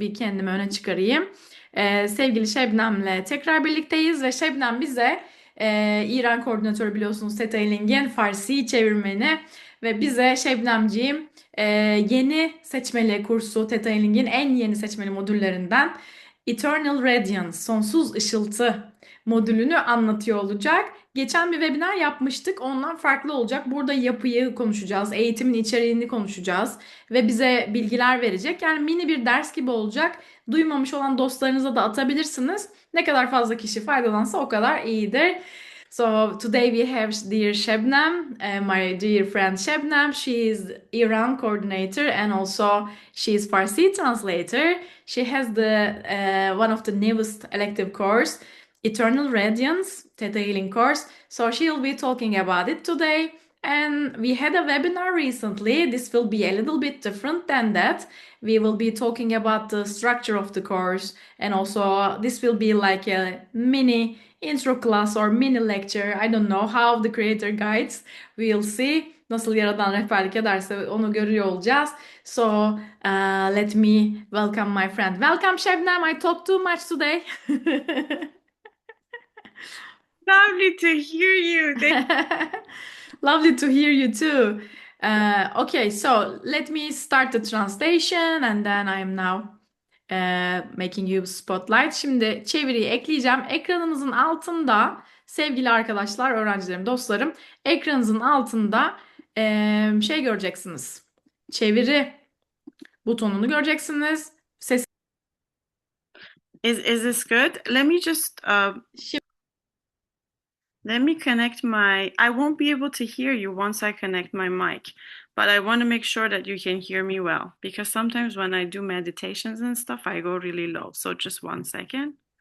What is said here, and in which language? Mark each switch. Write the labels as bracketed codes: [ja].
[tr] Bir kendimi öne çıkarayım. Sevgili Şebnem'le tekrar birlikteyiz ve Şebnem bize İran koordinatörü biliyorsunuz Detailing'in Farsi çevirmeni ve bize Şebnemciğim yeni seçmeli kursu Detailing'in en yeni seçmeli modüllerinden Eternal Radiance, sonsuz ışıltı modülünü anlatıyor olacak. Geçen bir webinar yapmıştık. Ondan farklı olacak. Burada yapıyı konuşacağız. Eğitimin içeriğini konuşacağız. Ve bize bilgiler verecek. Yani mini bir ders gibi olacak. Duymamış olan dostlarınıza da atabilirsiniz. Ne kadar fazla kişi faydalansa o kadar iyidir. [en] So today we have dear Shabnam, my dear friend Shabnam. She is Iran coordinator and also she is Farsi translator. She has the one of the newest elective course, Eternal Radiance, Theta Healing course. So she'll be talking about it today. And we had a webinar recently. This will be a little bit different than that. We will be talking about the structure of the course, and also this will be like a mini intro class or mini lecture. I don't know how the creator guides. We'll see. [tr] Nasıl yaradan rehberlik ederse onu görüyor olacağız. [en] So let me welcome my friend. Welcome Shabnam. I talked too much today. Lovely to hear you. Lovely to hear you too. Okay, so let me start the translation and then I am now making you spotlight. [tr] Şimdi çeviriyi ekleyeceğim. Ekranınızın altında sevgili arkadaşlar, öğrencilerim, dostlarım, ekranınızın altında şey göreceksiniz. Çeviri butonunu göreceksiniz. Ses [en] Is this good? Let me just let me connect my. I won't be able to hear you once I connect my mic, but I want to make sure that you can hear me well because sometimes when I do meditations and stuff, I go really low. So just 1 second.